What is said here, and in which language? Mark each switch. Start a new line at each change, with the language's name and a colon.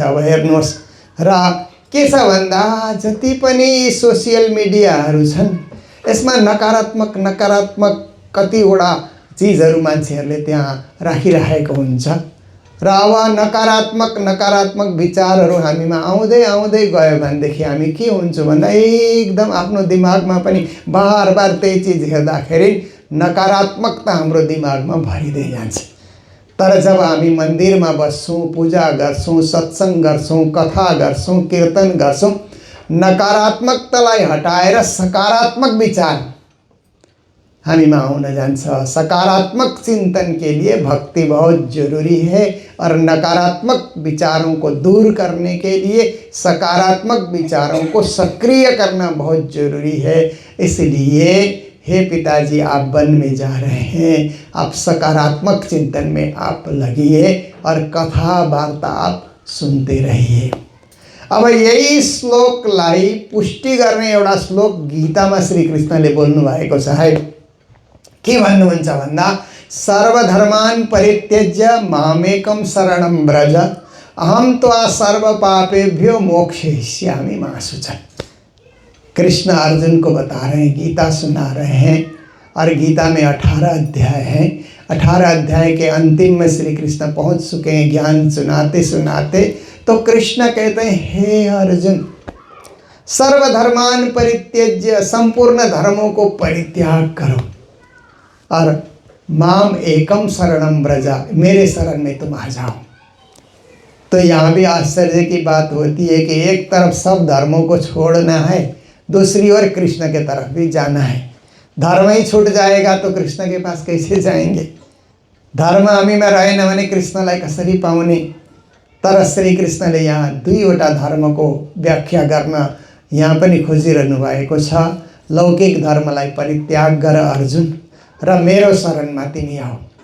Nepali: अब हेर्नुहोस्, र के छ भन्दा जति पनि सोसियल मिडियाहरू छन् यसमा नकारात्मक कतिवटा चिजहरू मान्छेहरूले त्यहाँ राखिरहेको हुन्छ र अब नकारात्मक विचारहरू हामीमा आउँदै गयो भनेदेखि हामी के हुन्छौँ भन्दा एकदम आफ्नो दिमागमा पनि बार त्यही चिज हेर्दाखेरि नकारात्मकता हाम्रो दिमागमा भरिँदै जान्छ। तर जब हामी मन्दिरमा बस्छौँ, पूजा गर्छौँ, सत्सङ्ग गर्छौँ, कथा गर्छौँ, कीर्तन गर्छौँ, नकारात्मकतालाई हटाएर सकारात्मक विचार हामीमा आउन जान्छ।
Hindi: सकारात्मक चिंतन के लिए भक्ति बहुत जरूरी है और नकारात्मक विचारों को दूर करने के लिए सकारात्मक विचारों को सक्रिय करना बहुत जरूरी है। इसलिए हे पिताजी, आप वन में जा रहे हैं, आप सकारात्मक चिंतन में आप लगिए और कथा वार्ता आप सुनते रहिए।
Nepali: अब यही श्लोकलाई पुष्टि गर्ने एउटा श्लोक गीतामा श्री कृष्णले बोल्नु भएको छ है। के भन्नुहुन्छ भन्दा
Sanskrit: सर्वधर्मान् परित्यज्य मामेकं शरणं व्रज अहम त्वा सर्व पापेभ्यो मोक्षयिष्यामि मा शुचः।
Hindi: कृष्ण अर्जुन को बता रहे हैं, गीता सुना रहे हैं और गीता में 18 अध्याय हैं। 18 अध्याय के अंतिम में श्री कृष्ण पहुंच चुके हैं ज्ञान सुनाते सुनाते। तो कृष्ण कहते हैं, हे अर्जुन,
Sanskrit: सर्वधर्मान् परित्यज्य,
Hindi: संपूर्ण धर्मों को परित्याग करो और
Sanskrit: माम एकम शरणम व्रजा,
Hindi: मेरे शरण में तुम आ जाओ। तो यहाँ भी आश्चर्य की बात होती है कि एक तरफ सब धर्मों को छोड़ना है, दूसरी ओर कृष्ण के तरफ भी जाना है। धर्म ही छूट जाएगा तो कृष्ण के पास कैसे जाएंगे?
Nepali: धर्म हामीमा रहेन भने कृष्णलाई कसरी पाउने? तर श्री कृष्णले यहाँ दुईवटा धर्मको व्याख्या गर्न यहाँ पनि खोजिरहनु भएको छ। लौकिक धर्मलाई परित्याग गर अर्जुन र मेरो शरणमा तिमी आऊ।